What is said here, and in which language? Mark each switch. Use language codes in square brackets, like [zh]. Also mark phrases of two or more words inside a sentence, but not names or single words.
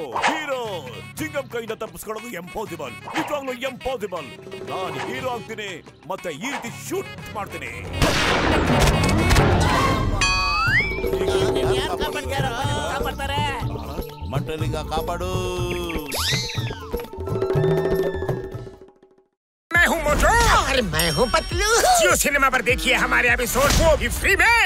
[kn] ಚಿಂಗಮ್ ಕೈಯಿಂದ ತಪ್ಪಿಸ್ಕೊಳ್ಳೋದು ಎಂಪಾಸಿಬಲ್, ನಿಜವಾಗ್ಲೂ ಎಂಪಾಸಿಬಲ್. ನಾನು ಹೀರೋ ಆಗ್ತೀನಿ, ಮತ್ತೆ ಈ ರೀತಿ ಶೂಟ್ ಮಾಡ್ತೀನಿ. ಕಾಪಾಡ್ತಾರೆ. ಮಂಟಲಿಂಗ ಕಾಪಾಡು. [hi] मैं हूँ मोटू और मैं हूँ पतलू। जियो सिनेमा पर देखिए हमारे एपिसोड, वो भी फ्री में।